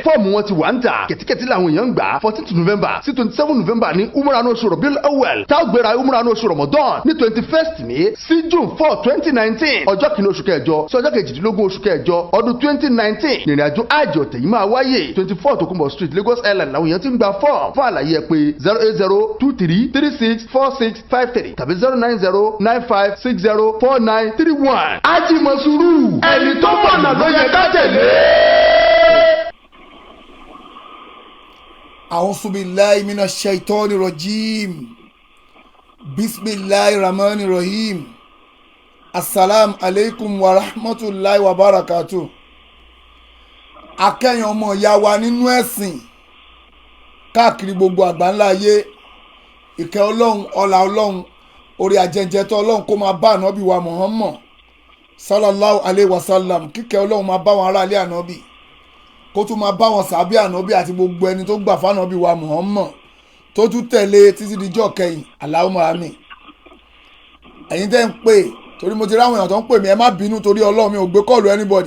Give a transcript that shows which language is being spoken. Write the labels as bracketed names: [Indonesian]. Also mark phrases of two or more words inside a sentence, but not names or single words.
[Yoruba] fọ́ọ̀mù wọn ti wà ń tà kẹ̀tíkẹ̀tí làwọn èèyàn ń gbà 14th November sí 27 November ní umrah ní oṣù Rabiul Awwal tá a gbéra umrah ní oṣù Ramadan ní 21st May sí June 4 2019 ọjọ́ kìíní oṣù kẹjọ sí ọjọ́ kejìdínlógún oṣù kẹjọ ọdún 2019 ìrìnàjò àjò ọ̀tẹ̀ yìí máa wáyé 24 Tokunbo Street Lagos Island làwọn èèyàn ti ń gba fọ́ọ̀mù fún àlàyé ẹ pé 08023364653 tàbí 09095604931 Haji Mọ̀sùrù ẹni tó mọ̀nà ló yẹ ká tẹ̀lé. [Arabic] أعوذ بالله من الشيطان الرجيم. بسم الله الرحمن الرحيم. السلام عليكم ورحمة الله وبركاته. [Yoruba] Akẹ́yìn ọmọ ìyá wa nínú ẹ̀sìn káàkiri gbogbo àgbáńlá ayé. Ìkẹ́ Ọlọ́run, ọlá Ọlọ́run, orí àjẹjẹtọ́ Ọlọ́run kó máa bá ànábì wa Muhammad [Arabic] صلى الله عليه وسلم. [Yoruba] Kíkẹ́ Ọlọ́run máa bá wọn ará ilé ànábì. Kó tún máa bá wọn sàbí ànábì àti gbogbo ẹni tó gbà fánábì wa Muhammad tó tún tẹ̀lé títí dijọ́ kẹyìn [Arabic] اللهم آمين. [Yoruba] Ẹ̀yin tẹ́ ń pè torí mo ti ráwọn èèyàn tó ń pè mí ẹ má bínú torí Ọlọ́run mi ò gbé kọ́ọ̀lù anybody.